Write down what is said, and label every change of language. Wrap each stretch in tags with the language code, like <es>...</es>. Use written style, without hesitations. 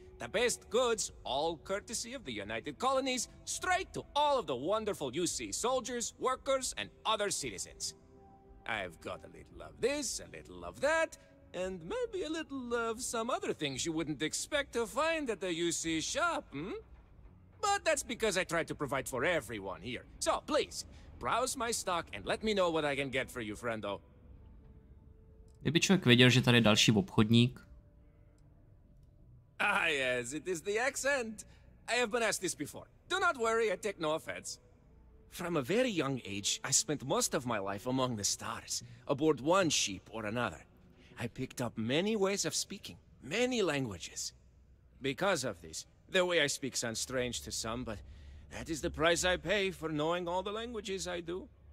<en>The best goods, all courtesy of the United Colonies, straight to all of the wonderful UC soldiers, workers, and other citizens. I've got a little of this, a little of that, And maybe a little of some other things you wouldn't expect to find at the UC shop, But that's because I try to provide for everyone here. So, please, browse my stock and let me know what I can get for you, friendo.</en> <cs>Kdyby člověk věděl, že tady je další obchodník.</cs> <en>Ah, yes, it is the accent. I have been asked this before. Do not worry, I take no offense. From a very young age, I spent most of my life among the stars, aboard one ship or another. I picked up many ways of speaking, many languages. Because of this, the way I speak sounds strange to some, but that is the price I pay for knowing all the languages I do.</en>